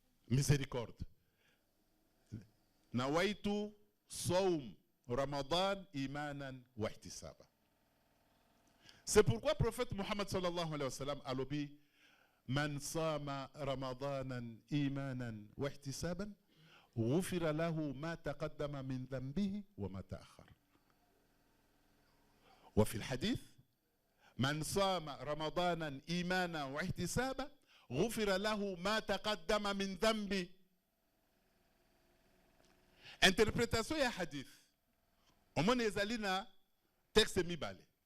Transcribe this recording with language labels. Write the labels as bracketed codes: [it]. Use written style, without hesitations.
[ar] Miséricorde. Nawaitu saum Ramadan imanan wa ihtisaba. [fr] C'est pourquoi le prophète Muhammad sallallahu alayhi wa sallam a dit [ar] Man sama Ramadanan imanan wa ihtisaban غفر له ما تقدم من ذنبه وما تأخر. وفي الحديث من صام رمضانا إيمانا واحتسابا غفر له ما تقدم من ذنبه. [ln] Interprétation ya hadith. Omone ezalina texte mibale.